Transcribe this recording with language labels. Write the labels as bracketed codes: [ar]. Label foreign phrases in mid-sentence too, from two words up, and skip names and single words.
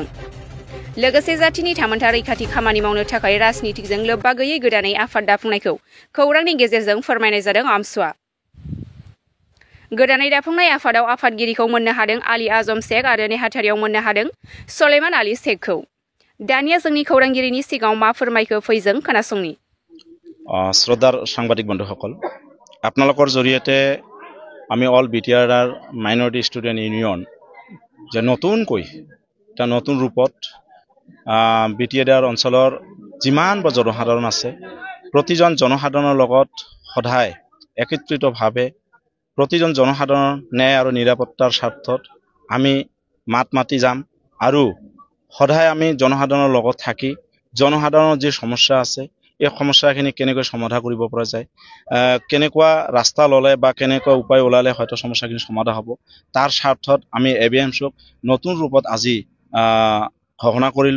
[brx] लोगोसे जातिनि थामोनथा रैखाथि खामानि मावनो थाखाय राजनितिजों लोब्बा गैयै गोदानै आफाद दाफुंनायखौ खौरांनि गेजेरजों फोरमायनाय जादों आमसुआ। गोदानै दाफुंनाय आफादाव आफादगिरिखौ मोननो हादों आली आजम शेख आरो नेहाथारियाव मोननो हादों सलेमान आली शेखखौ। दानिया जोंनि खौरांगिरिनि सिगाङाव मा फोरमायखो फैजों खोनासंनि। [as] শ্রদ্ধার সাংবাদিক বন্ধুসকল, আপোনালোকৰ জৰিয়তে আমি অল বিটিআৰ মাইনৰিটি ষ্টুডেণ্ট ইউনিয়ন যে নতুনকৈ এটা নতুন ৰূপত বিটিআৰ অঞ্চলৰ যিমান জনসাধাৰণ আছে প্ৰতিজন জনসাধাৰণৰ লগত সদায় একত্ৰিতভাৱে প্ৰতিজন জনসাধাৰণৰ ন্যায় আৰু নিৰাপত্তাৰ স্বাৰ্থত আমি মাত মাতি যাম আৰু সদায় আমি জনসাধাৰণৰ লগত থাকি জনসাধাৰণৰ যি সমস্যা আছে এই সমস্যাখিনি কেনেকৈ সমাধান কৰিব পৰা যায়, কেনেকুৱা ৰাস্তা ল'লে বা কেনেকুৱা উপায় ওলালে হয়তো সমস্যাখিনি সমাধান হ'ব, তাৰ স্বাৰ্থত আমি এবিএমছক নতুন ৰূপত আজি ঘোষণা কৰিলোঁ।